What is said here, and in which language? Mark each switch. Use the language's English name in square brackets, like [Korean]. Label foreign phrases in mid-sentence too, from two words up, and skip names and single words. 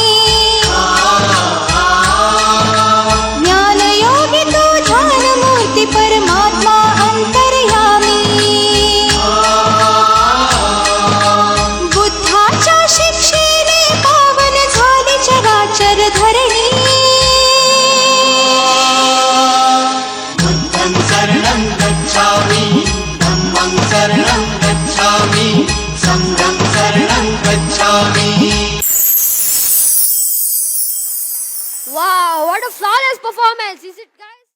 [Marathi] ज्ञानयोगी तू ध्यानमूर्ती परमात्मा अंतर्यामी बुद्धाच्या शिक्षेने पावन झाली चराचर धरणी [Pali] बुद्धं शरणं गच्छामि धम्मं शरणं गच्छामि संघं शरणं गच्छामि [English] Wow, what a flawless performance! Is it, guys?